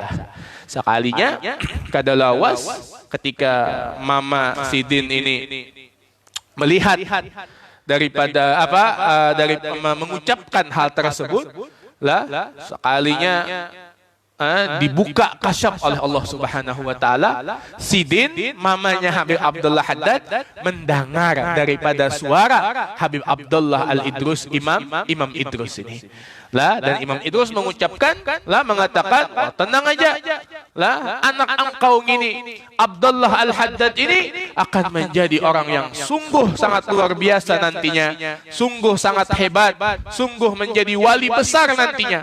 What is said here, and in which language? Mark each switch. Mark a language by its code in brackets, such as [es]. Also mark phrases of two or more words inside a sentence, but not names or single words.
[id] Sekalinya kada lawas ketika Mama Sidin ini melihat daripada dari mengucapkan hal tersebut sekalinya dibuka kasyaf oleh [ar] الله سبحانه وتعالى. [id] Sidin mamanya Habib Abdullah Haddad mendengar daripada suara Habib Abdullah Al-Idrus Imam Idrus ini. Dan Imam Idrus mengucapkan mengatakan tenang aja anak engkau gini Abdullah Al-Haddad ini akan menjadi orang yang sungguh sangat luar biasa nantinya, sungguh sangat hebat, sungguh menjadi wali besar nantinya.